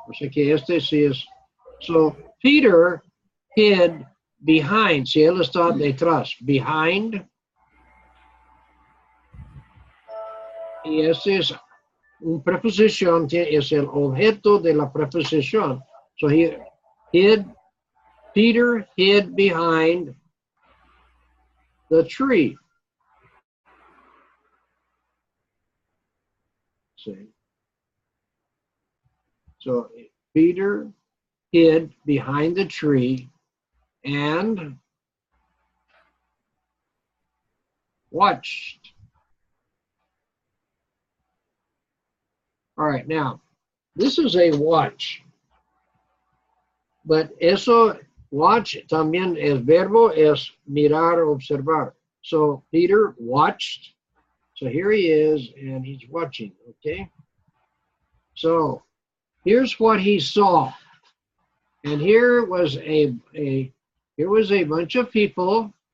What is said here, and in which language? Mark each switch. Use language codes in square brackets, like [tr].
[es] O sea que este sí es. [en] So Peter hid behind. [es] Si él está detrás, behind. Y este es una preposición, es el objeto de la preposición. [en] So he hid, Peter hid behind the tree. See? So Peter hid behind the tree and watched. All right, now, this is a watch. But [es] eso, watch, también es verbo, es mirar, observar. [en] So Peter watched. So here he is, and he's watching, okay? So here's what he saw. And here was a bunch of people.